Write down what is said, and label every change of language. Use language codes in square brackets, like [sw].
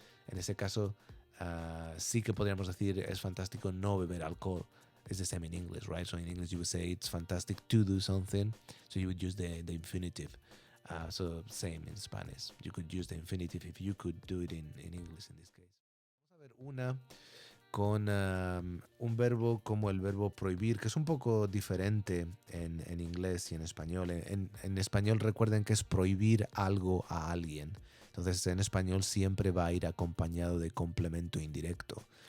[es] En ese caso, sí que podríamos decir, es fantástico no beber alcohol. [en] It's the same in English, right? So in English you would say it's fantastic to do something, so you would use the infinitive. So same in Spanish. You could use the infinitive if you could do it in English in this case. [es] Vamos a ver una con un verbo como el verbo prohibir, que es un poco diferente en inglés y en español. En español recuerden que es prohibir algo a alguien. Entonces en español siempre va a ir acompañado de complemento indirecto.